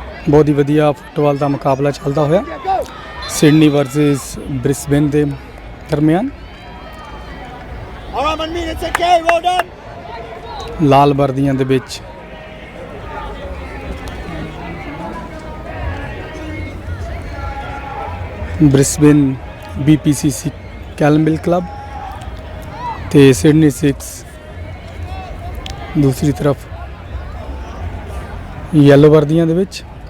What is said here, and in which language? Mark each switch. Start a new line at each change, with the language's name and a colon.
Punjabi: ਬਹੁਤ ਹੀ ਵਧੀਆ ਫੁੱਟਬਾਲ ਦਾ ਮੁਕਾਬਲਾ ਚੱਲਦਾ ਹੋਇਆ ਸਿਡਨੀ ਵਰਸਸ ਬ੍ਰਿਸਬੇਨ ਦੇ ਦਰਮਿਆਨ
English: Alright, 1 minute, okay, well done!
Punjabi: ਲਾਲ ਵਰਦੀਆਂ ਦੇ ਵਿੱਚ ਬ੍ਰਿਸਬੇਨ BPPC ਕੈਲਮਵੇਲ ਕਲੱਬ ਤੇ ਸਿਡਨੀ ਸਿਕਸ ਦੂਸਰੀ ਤਰਫ ਯੈਲੋ ਵਰਦੀਆਂ ਦੇ ਵਿੱਚ